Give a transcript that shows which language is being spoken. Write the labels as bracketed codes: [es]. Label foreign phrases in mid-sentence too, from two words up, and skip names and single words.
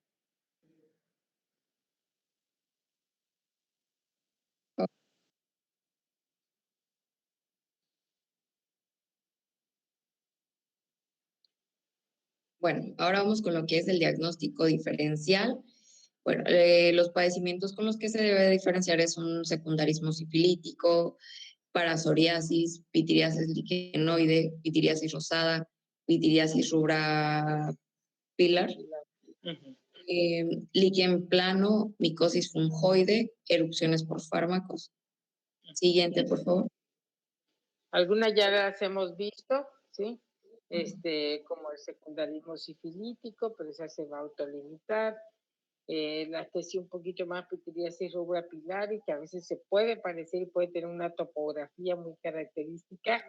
[es] Bueno, ahora vamos con lo que es el diagnóstico diferencial. Bueno, los padecimientos con los que se debe diferenciar es un secundarismo sifilítico, parasoriasis, pitiriasis liquenoide, pitiriasis rosada, pitiriasis rubra pilar, líquen plano, micosis fungoide, erupciones por fármacos. Siguiente, por favor. Algunas ya las hemos visto, ¿sí? Como el secundarismo sifilítico, pero esa se va a autolimitar. La que sí un poquito más pitiriasis rubra pilar, y que a veces se puede parecer y puede tener una topografía muy característica.